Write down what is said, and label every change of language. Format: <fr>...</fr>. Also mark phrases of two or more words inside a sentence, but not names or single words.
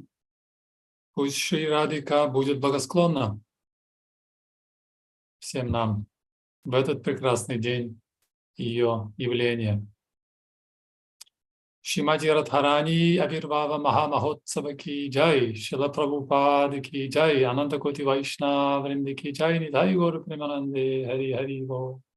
<ru>Пусть Шри Радхика будет благосклонна всем нам в этот прекрасный день ее явления.</ru> <hi>श्रीमती राधारानी आविर्भाव महामहोत्सव की जय, श्रील प्रभुपाद की जय, अनन्त कोटि वैष्णव वृन्द की जय, निताई गौर प्रेमानन्दे, हरि हरि बोल.</hi>